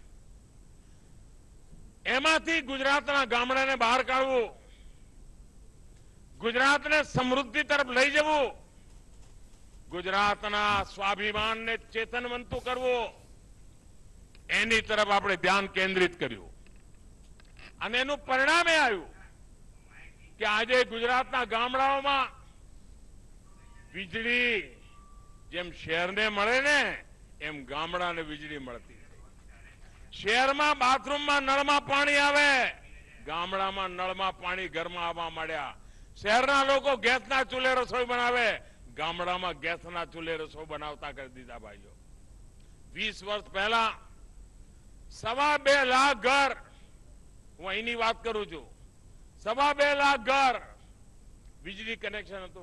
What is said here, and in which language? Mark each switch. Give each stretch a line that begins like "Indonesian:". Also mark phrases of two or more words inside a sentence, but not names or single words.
Gujarati: એમાંથી ગુજરાતના ગામડાને બહાર કાઢવું, ગુજરાતને સમૃદ્ધિ તરફ લઈ જવું, ગુજરાતના સ્વાભિમાન ને ચેતનવંતુ કરવું, એની તરફ આપણે ધ્યાન કેન્દ્રિત કર્યું। અને એનું પરિણામ એ આવ્યું કિ આજે ગુજરાતના ગામડાઓમાં વીજળી જેમ શહેરને મળે ને એમ ગામડાને વીજળી મળતી।
Hindi: शहर में बाथरूम में नल में पानी आवे, गामड़ा में नल में पानी घर में
Gujarati: આવા મળ્યા। શહેરના લોગોં ગેસના ચૂલ્હે રસોઈ બનાવે, ગામડા મેં ગેસના ચૂલ્હે રસોઈ બનાવતા કર દીધા। ભાઈઓ 20 વર્ષ પહેલા 2.25 લાખ ઘર, હૂં અહીંની બાત કરૂં છૂ, 2.25 લાખ ઘર વીજળી કનેક્શન હતું।